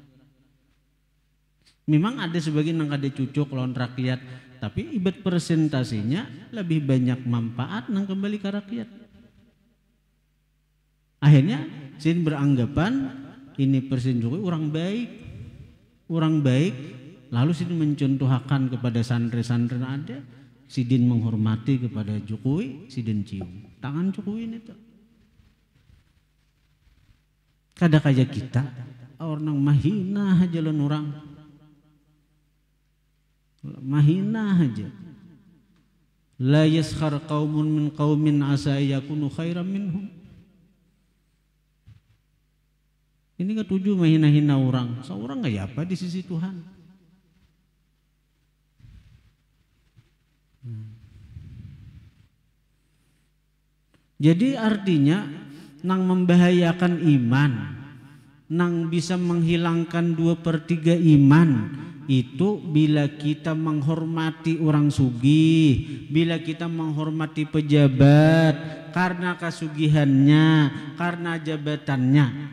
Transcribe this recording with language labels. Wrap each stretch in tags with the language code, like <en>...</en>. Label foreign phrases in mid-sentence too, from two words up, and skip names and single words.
<bjn>Memang ada sebagian yang ada cucuk lawan rakyat, tapi ibarat presentasinya lebih banyak manfaat nang kembali ke rakyat. Akhirnya Sin beranggapan ini Presiden Jokowi orang baik, lalu Sin mencontohkan kepada santri-santri ada, Sidin menghormati kepada Jokowi, Sidin cium tangan Jokowi ini tuh. Kada kaya kita orang mahina aja lan orang. Mahina aja.</bjn> <ar>La yaskhar qaumun min qaumin asa yakunu khairan minhum.</ar> <bjn>Ini ketujuh mahina-hina orang. Seorang kayak apa di sisi Tuhan? Jadi artinya nang membahayakan iman, nang bisa menghilangkan 2/3 iman itu bila kita menghormati orang sugih, bila kita menghormati pejabat karena kasugihannya, karena jabatannya.</bjn>